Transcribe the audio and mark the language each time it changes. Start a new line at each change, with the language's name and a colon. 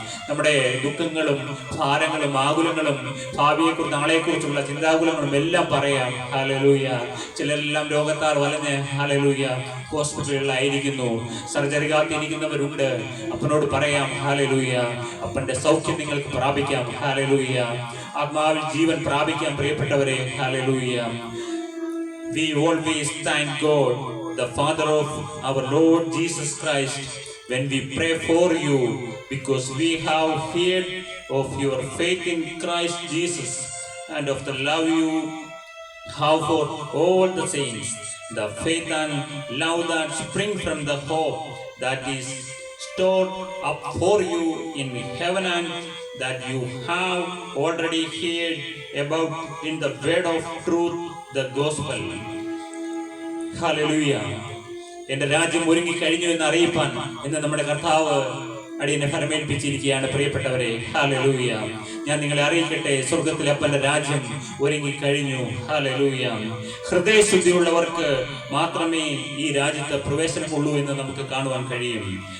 Malayalam: നമ്മുടെ ദുഃഖങ്ങളും ഭാരങ്ങളും ആകുലങ്ങളും ഭാവിയെക്കുറിച്ച് നാളെക്കുറിച്ചുള്ള ചിന്താകുലങ്ങളും എല്ലാം പറയാം. ഹല്ലേലൂയ. ചിലരെല്ലാം രോഗത്താൽ വലഞ്ഞ് ഹല്ലേലൂയ ഹോസ്പിറ്റലുകളിലായിരിക്കുന്നു. സർജറി കാത്തിരിക്കുന്നവരുണ്ട്. അപ്പനോട് പറയാം. ഹല്ലേലൂയ. അപ്പന്റെ സൗഖ്യം നിങ്ങൾക്ക് പ്രാപിക്കാം. ഹല്ലേലൂയ. ആത്മാവിൽ ജീവൻ പ്രാപിക്കാം പ്രിയപ്പെട്ടവരെ. Hallelujah.
English: we always thank God, the Father of our Lord Jesus Christ, when we pray for you, because we have heard of your faith in Christ Jesus and of the love you have for all the saints, the faith and love that spring from the hope that is stored up for you in heaven and that you have already heard about in the word of truth, the gospel.
Malayalam: Hallelujah. എന്റെ രാജ്യം ഒരുങ്ങി കഴിഞ്ഞു എന്ന് അറിയിപ്പാൻ ഇന്ന് നമ്മുടെ കർത്താവ് അടിയനെ ഫലമേൽപ്പിച്ചിരിക്കുകയാണ്. പ്രിയപ്പെട്ടവരെ, ഹല്ലേലൂയ. ഞാൻ നിങ്ങളെ അറിയിക്കട്ടെ, സ്വർഗത്തിലെ അപ്പന്റെ രാജ്യം ഒരുങ്ങി കഴിഞ്ഞു. ഹല്ലേലൂയ. ഹൃദയശുദ്ധിയുള്ളവർക്ക് മാത്രമേ ഈ രാജ്യത്ത് പ്രവേശനമുള്ളൂ എന്ന് നമുക്ക് കാണുവാൻ കഴിയും.